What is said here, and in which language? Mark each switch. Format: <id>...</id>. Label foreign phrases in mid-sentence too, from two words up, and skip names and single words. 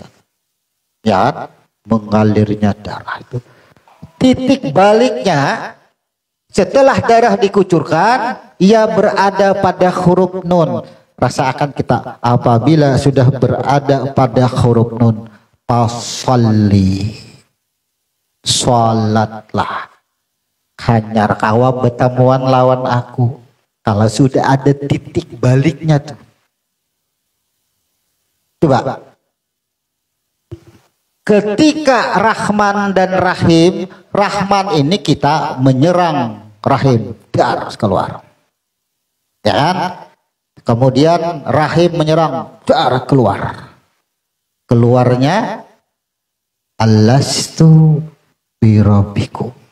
<id>Ya, mengalirnya darah itu. Titik baliknya setelah darah dikucurkan, ia berada pada huruf nun. Rasakan kita apabila sudah berada pada huruf nun, fasalli, sholatlah.</id> <bjn>Hanyar kawa bertemuan lawan aku.</bjn> <id>Kalau sudah ada titik baliknya tuh. Coba. Ketika Rahman dan Rahim, Rahman ini kita menyerang Rahim, dar keluar. Ya kan? Kemudian Rahim menyerang, dar keluar.</id> <ar>Keluarnya Alastu birabbikum.</ar>